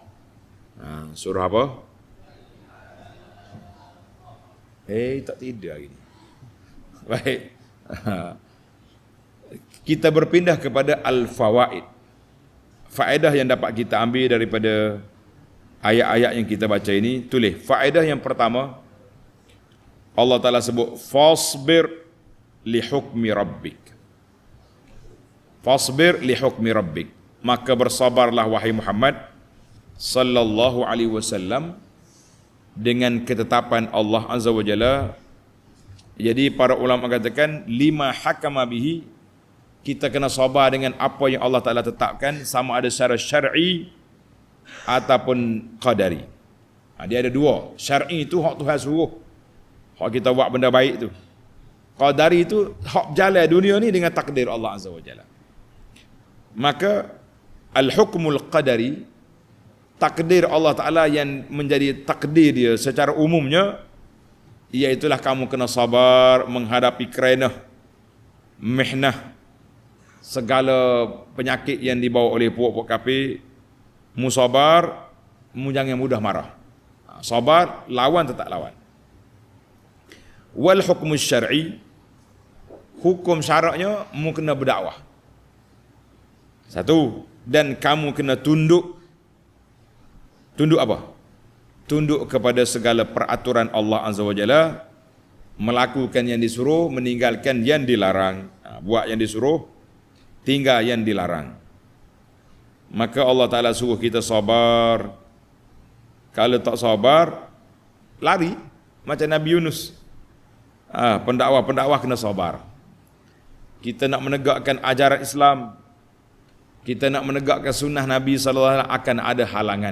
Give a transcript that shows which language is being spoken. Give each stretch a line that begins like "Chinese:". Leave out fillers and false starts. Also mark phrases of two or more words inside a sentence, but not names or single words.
Malay: Surah apa? Tak tidur hari ni. Baik. Kita berpindah kepada Al-Fawaid. Faedah yang dapat kita ambil daripada ayat-ayat yang kita baca ini. Tulis. Faedah yang pertama, Allah Ta'ala sebut,
Arabic: فاصبر لحكم ربك. فاصبر لحكم ربك.
Malay: Maka bersabarlah wahai Muhammad
Arabic: صلى الله عليه وسلم
Malay: dengan ketetapan Allah
Arabic: عز وجل.
Malay: Jadi para ulama katakan,
Arabic: لما حكم به,
Malay: kita kena sabar dengan apa yang Allah Ta'ala tetapkan, sama ada secara syar'i ataupun qadari. Dia ada dua. Syar'i itu hak Tuhan suruh, hak kita buat benda baik tu. Qadari itu hak jalan dunia ni dengan takdir Allah
Arabic: عز وجل. Maka الحكم القدري,
Malay: takdir Allah Ta'ala yang menjadi takdir dia secara umumnya, iaitulah kamu kena sabar menghadapi kerenah, mihnah, segala penyakit yang dibawa oleh puak-puak kafir. Mu sabar, mu jangan mudah marah. Sabar, lawan tetap lawan.
Arabic: والحكم الشرعي,
Malay: hukum syaraknya mu kena berdakwah. Satu, dan kamu kena tunduk. Tunduk apa? Tunduk kepada segala peraturan Allah
Arabic: عز وجل,
Malay: melakukan yang disuruh, meninggalkan yang dilarang. Buat yang disuruh, tinggal yang dilarang. Maka Allah Ta'ala suruh kita sabar. Kalau tak sabar, lari. Macam Nabi Yunus. Pendakwah kena sabar. Kita nak menegakkan ajaran Islam, kita nak menegakkan sunnah Nabi SAW, akan ada halangan.